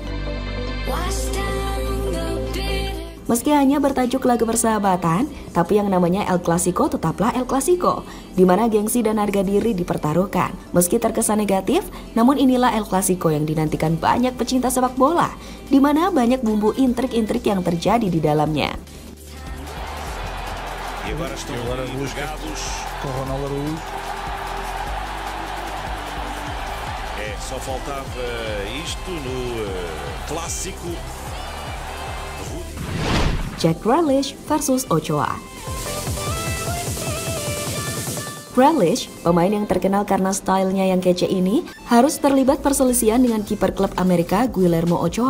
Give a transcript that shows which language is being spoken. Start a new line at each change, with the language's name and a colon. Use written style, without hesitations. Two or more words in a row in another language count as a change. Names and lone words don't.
Indonesian: Meski hanya bertajuk laga persahabatan, tapi yang namanya El Clasico tetaplah El Clasico, di mana gengsi dan harga diri dipertaruhkan. Meski terkesan negatif, namun inilah El Clasico yang dinantikan banyak pecinta sepak bola, di mana banyak bumbu intrik-intrik yang terjadi di dalamnya.
Portuguese: Só faltava isto no clássico.
Indonesian: Jack Grealish versus Ochoa. Grealish, pemain yang terkenal karena stylenya yang kece ini, harus terlibat perselisihan dengan kiper klub Amerika Guillermo Ochoa.